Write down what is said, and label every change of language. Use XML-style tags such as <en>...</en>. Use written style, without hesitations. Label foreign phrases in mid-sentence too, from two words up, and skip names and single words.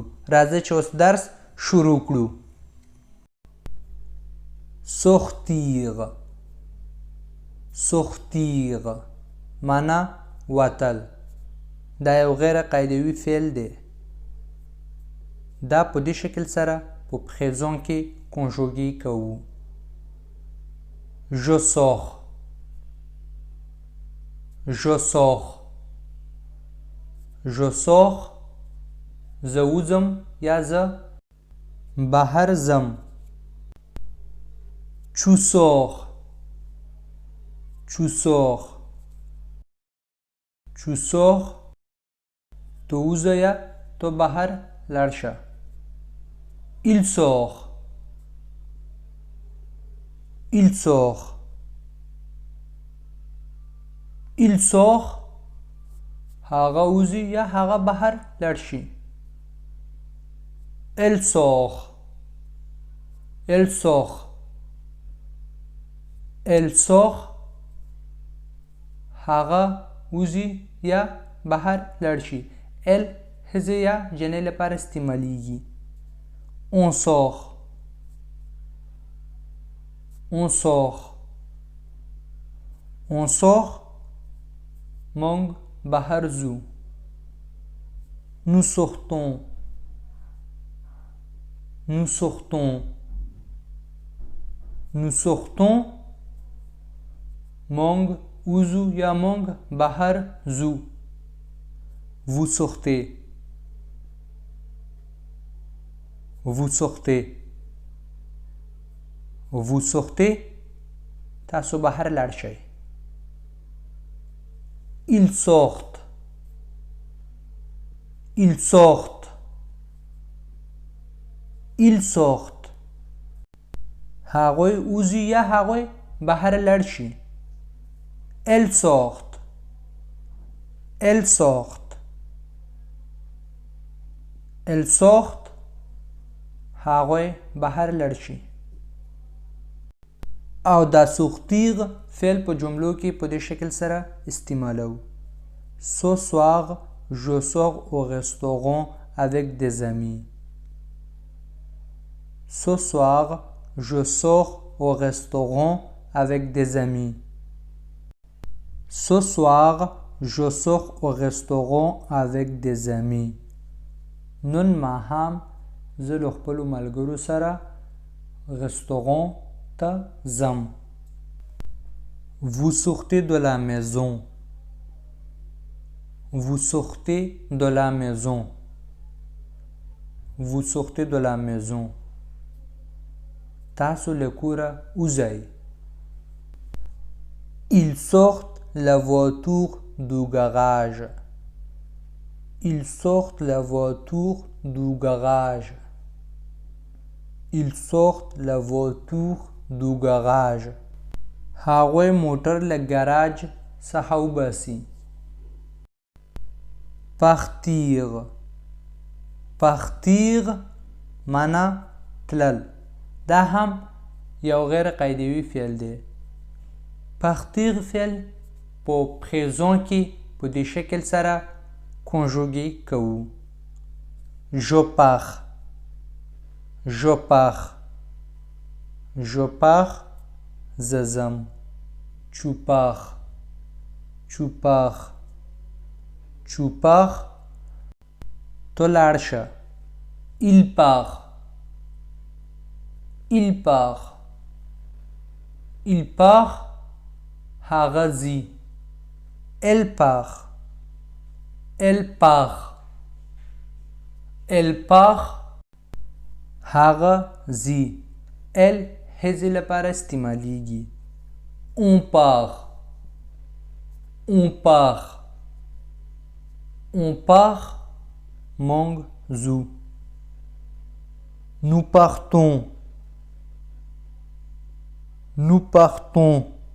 <ps>راځئ چې اوس درس شروع کړو.</ps> <fr>sortir sortir</fr> <ps>معنا وتل. دا یو غیر قاعدوي فعل دی. دا په دې شکل سره په پریزون کې کنجوګي کوو.</ps> <fr>Je sors. Je sors. Je sors.</fr> <ps>زه وځم یا زه بهر ځم.</ps> <fr>Tu sors. Tu sors. Tu sors.</fr> <ps>تو وځه یا تو بهر لاړ شه.</ps> <fr>Il sort. Il sort. Il sort.</fr> <ps>هغه وځي یا هغه بهر لاړ شي.</ps> <fr>Elle sort. Elle sort. Elle sort.</fr> <ps>هغه وځي یا بهر لاړ شي. Elle هزه یا جنې لپاره استعمالیږي.</ps> <fr>On sort. On sort. On sort.</fr> <ps>موږ بهر ځو.</ps> <fr>Nous sortons. Nous sortons. Nous sortons.</fr> <ps>موږ وځو یا موږ بهر ځو.</ps> <fr>Vous sortez. Vous sortez. Vous sortez.</fr> <ps>تاسو بهر لاړ شئ.</ps> <fr>Ils sortent. Ils sortent. Ils sortent.</fr> <ps>هغوی وځي یا هغوی بهر لاړ شي.</ps> <fr>Elles sortent. Elles sortent. Elles sortent.</fr> <ps>هغوی بهر لاړ شي. او دا sortir فعل په جملو کې په دې شکل سره استعمالو.</ps> <fr>Ce soir je sors au restaurant avec des amis. Ce soir je sors au restaurant avec des amis. Ce soir je sors au restaurant avec des amis.</fr> <ps>نن ماښام زه له خپلو ملګرو سره رستوران ته ځم.</ps> <fr>Vous sortez de la maison. Vous sortez de la maison. Vous sortez de la maison.</fr> <ps>تاسو له کوره وځئ.</ps> <fr>Ils sortent la voiture du garage. Ils sortent la voiture du garage. Ils sortent la voiture du garage.</fr> <ps>هغوی موټر له ګراج څخه وباسي.</ps> <fr>partir. partir</fr> <ps>معنا تلل. دا هم یو غیر قاعدوي فعل دی. partir فعل په پریزون کې په دې شکل سره کنجوګي کوو.</ps> <fr>je pars. Je pars. Je pars.</fr> <ps>زه ځم.</ps> <fr>Tu pars. Tu pars. Tu pars.</fr> <ps>تو لاړ شه.</ps> <fr>Il part. Il part. Il part.</fr> <ps>هغه ځي.</ps> <fr>Elle part. Elle part. Elle part.</fr> <ps>هغه ځي. Elle هزې لپاره استعمالیږي.</ps> <fr>On part. On part. On part.</fr> <ps>موږ ځو.</ps> <fr>Nous partons. Nous partons.</fr>